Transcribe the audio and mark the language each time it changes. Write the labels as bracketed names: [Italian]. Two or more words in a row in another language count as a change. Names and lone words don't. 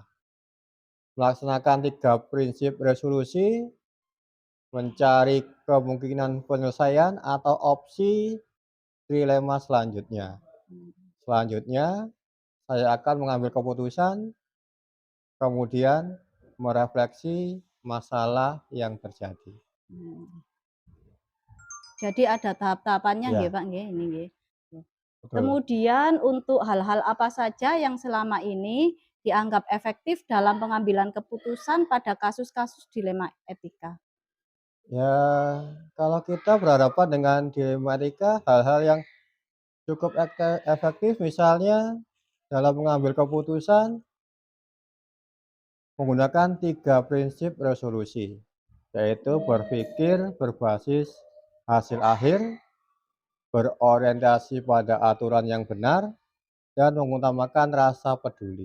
[Indonesian] Melaksanakan 3 prinsip resolusi, mencari kemungkinan penyelesaian atau opsi trilema selanjutnya. Selanjutnya, saya akan mengambil keputusan, kemudian merefleksi masalah yang terjadi. Jadi ada tahap-tahapannya nggih Pak nggih ini nggih. Kemudian untuk hal-hal apa saja yang selama ini dianggap efektif dalam pengambilan keputusan pada kasus-kasus dilema etika? Ya, kalau kita berhadapan dengan dilema etika, hal-hal yang cukup efektif misalnya dalam mengambil keputusan menggunakan 3 prinsip resolusi, yaitu berpikir berbasis hasil akhir, berorientasi pada aturan yang benar, dan mengutamakan rasa peduli.